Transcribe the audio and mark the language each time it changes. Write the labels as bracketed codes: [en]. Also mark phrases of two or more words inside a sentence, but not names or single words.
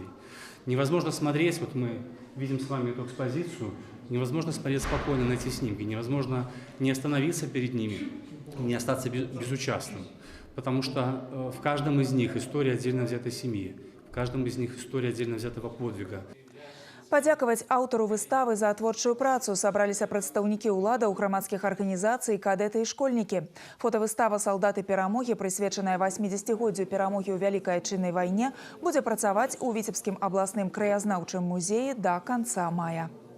[ru] Невозможно смотреть, вот мы видим с вами эту экспозицию, невозможно смотреть спокойно на эти снимки, невозможно не остановиться перед ними, не остаться безучастным. Потому что в каждом из них история отдельно взятой семьи, в каждом из них история отдельно взятого подвига. [be] Падзякаваць аўтару выставы за творчую працу сабраліся прадстаўнікі ўладаў, грамадскіх арганізацый, кадэты і школьнікі. Фотавыстава «Салдаты перамогі», прысвечаная 80-годдзю перамогі ў Вялікай Айчыннай вайне, будзе працаваць у Віцебскім абласным краязнаўчым музеі да канца мая.